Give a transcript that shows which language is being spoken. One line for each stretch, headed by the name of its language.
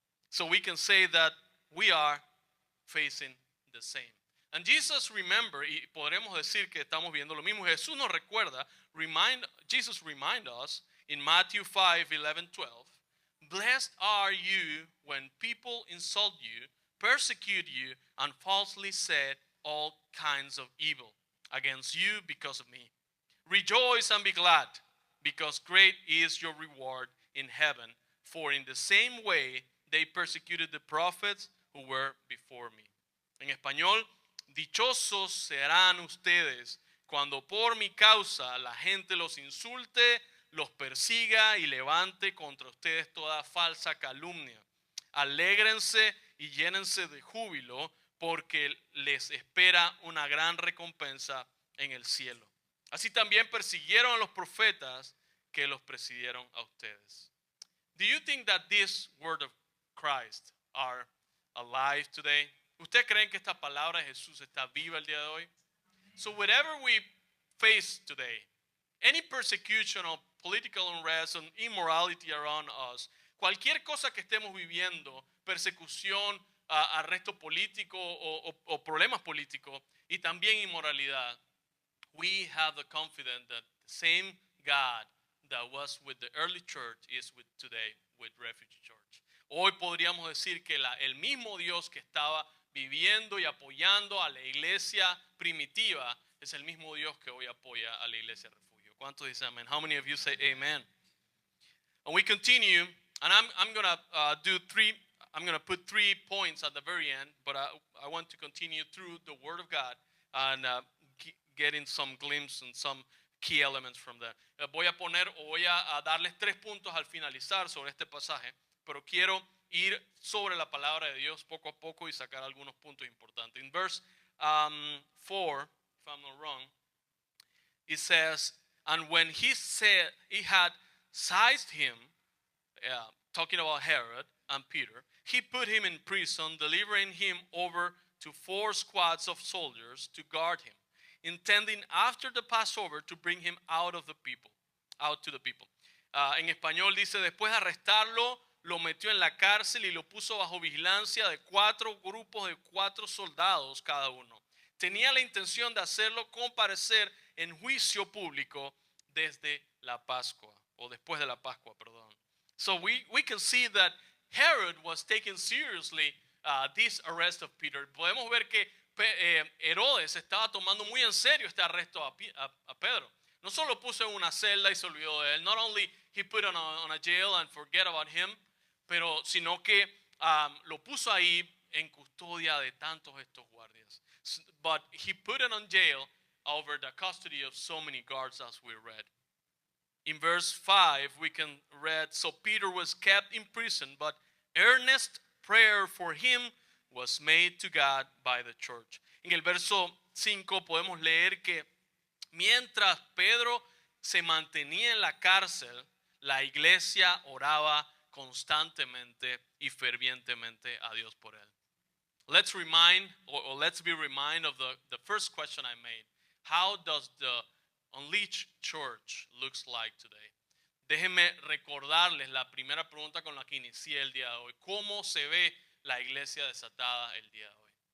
English: So we can say that we are facing the same. And Jesus remember,
Spanish: y podremos decir que estamos viendo lo mismo. Jesús nos recuerda,
English: Jesus remind us in Matthew 5, 11, 12, blessed are you when people insult you, persecute you, and falsely say all kinds of evil against you because of me. Rejoice and be glad, because great is your reward in heaven, for in the same way they persecuted the prophets who were before me.
Spanish: En español dichosos serán ustedes cuando por mi causa la gente los insulte, los persiga y levante contra ustedes toda falsa calumnia. Alégrense y llénense de júbilo, porque les espera una gran recompensa en el cielo. Así también persiguieron a los profetas que los presidieron a ustedes.
English: Do you think that this word of Christ are alive today?
Spanish: ¿Ustedes creen que esta palabra de Jesús está viva el día de hoy?
English: So whatever we face today, any persecution or political unrest and immorality around us,
Spanish: cualquier cosa que estemos viviendo, persecución, arresto político o problemas políticos y también inmoralidad,
English: we have the confidence that the same God that was with the early church is with today with Refugee Church.
Spanish: Hoy podríamos decir que el mismo Dios que estaba viviendo y apoyando a la iglesia primitiva es el mismo Dios que hoy apoya a la iglesia refugio. ¿Cuántos dicen amén?
English: How many of you say amen? And we continue, and I'm gonna I'm gonna put 3 points at the very end, but I want to continue through the Word of God and getting some glimpse and some key elements from that.
Spanish: Voy a darles 3 puntos al finalizar sobre este pasaje, pero quiero ir sobre la palabra de Dios poco a poco y sacar algunos puntos importantes.
English: In verse 4, if I'm not wrong, it says, and when he said he had seized him, talking about Herod and Peter, he put him in prison, delivering him over to 4 squads of soldiers to guard him, intending after the Passover to bring him out to the people.
Spanish: En español dice, después de arrestarlo, lo metió en la cárcel y lo puso bajo vigilancia de 4 grupos de 4 soldados cada uno. Tenía la intención de hacerlo comparecer en juicio público desde la Pascua, o después de la Pascua, perdón.
English: So we can see that Herod was taking seriously this arrest of Peter.
Spanish: Podemos ver que Herodes estaba tomando muy en serio este arresto a Pedro. No solo lo puso en una celda y se olvidó de él.
English: Not only he put on a jail and forget about him,
Spanish: pero sino que lo puso ahí en custodia de tantos estos guardias.
English: But he put it on jail over the custody of so many guards, as we read. In verse 5 we can read, so Peter was kept in prison, but earnest prayer for him was made to God by the church.
Spanish: En el verso 5 podemos leer que mientras Pedro se mantenía en la cárcel, la iglesia oraba constantemente y fervientemente a Dios por él.
English: Let's be reminded of the first question I made. How does the unleashed church looks like today?
Spanish: Déjenme recordarles la primera pregunta con la que inicié el día de hoy. ¿Cómo se ve la iglesia desatada el día de hoy?